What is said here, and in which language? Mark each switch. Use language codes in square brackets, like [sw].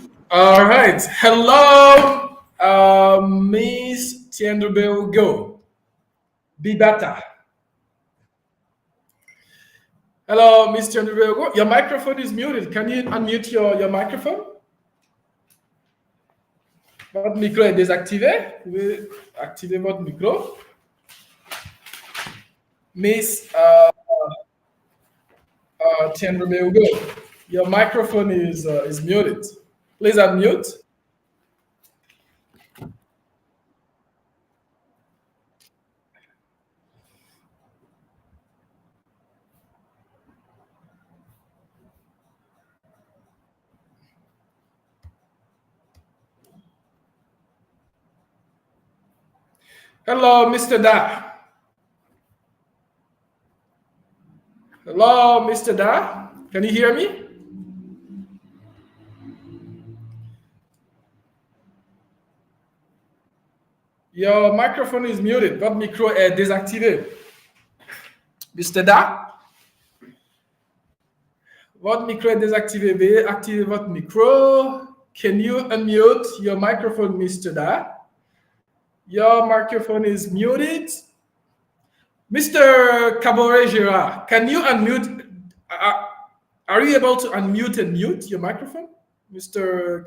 [en] All right. Hello, Miss Tiendrubel Go. Be better. Hello, Miss Tiendrubel Go. Your microphone is muted. Can you unmute your microphone? [fr] Votre micro est désactivé. Vous pouvez activer votre micro. [en] Miss Tiendrubel Go. Your microphone is muted. Please unmute. Hello, Mr. Da. Hello, Mr. Da. Can you hear me? Your microphone is muted. [fr] Votre micro est désactivé. Mr. Da, votre micro est désactivé. Veuillez activer votre micro. [en] Can you unmute your microphone, Mr. Da? Your microphone is muted. Mr. Cabaret Girard, can you unmute? Are you able to unmute and mute your microphone, Mr.